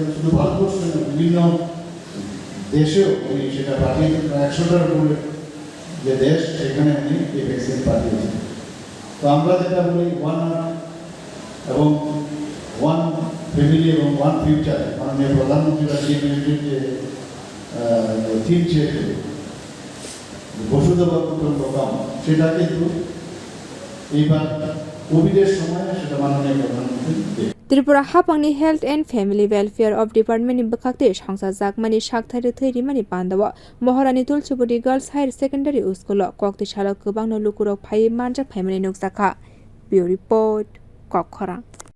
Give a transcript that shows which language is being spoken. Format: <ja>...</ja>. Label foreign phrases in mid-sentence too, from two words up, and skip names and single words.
<bn>শুধু ভারতবর্ষের বিভিন্ন দেশেও উনি সেটা পাঠিয়েছেন 100টার উপরে যে দেশ সেখানে উনি এই ভ্যাকসিন পাঠিয়েছেন তো আমরা যেটা বলি ওয়ান এবং</bn> <en>one family</en> <bn>এবং</bn> <en>one future</en> <bn>মাননীয় প্রধানমন্ত্রীরা যে থিম চেয়েছে</bn> <sa>वसुधैव कुटुम्बकम्</sa> <bn>সেটা কিন্তু এইবার কোভিডের সময় সেটা মাননীয় প্রধানমন্ত্রী</bn> <trp>Tripura Hapangni Health and Family Welfare of Department ni bakhakte sangsa jakmani shakthari theirimani pandawa Maharani Tulsibodi Girls Higher Secondary School koktishala kubangno lukurok phai manjak phaimani nukjaka Bureau Report Kokhara</trp>